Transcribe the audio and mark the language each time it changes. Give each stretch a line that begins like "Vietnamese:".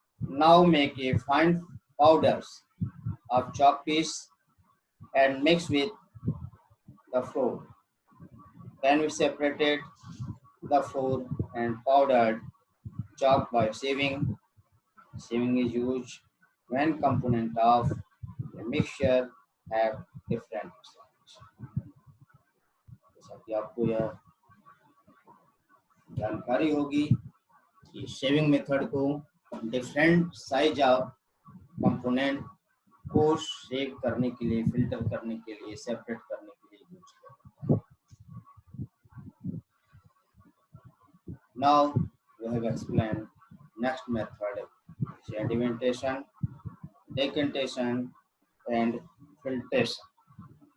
English: Now make a fine powders of chalk piece and mix with the flour. Then we separated the flour and powdered chalk by sieving. Sieving is used when components of a mixture have different results.
Hindi: ताकि आपको यह जानकारी होगी कि shaving method को
English: different size of component
Hindi: को शेव करने के लिए, फिल्टर करने के लिए, सेपरेट करने के लिए यूज करते हैं।
English: Now we have explained next method, sedimentation, decantation, and filtration.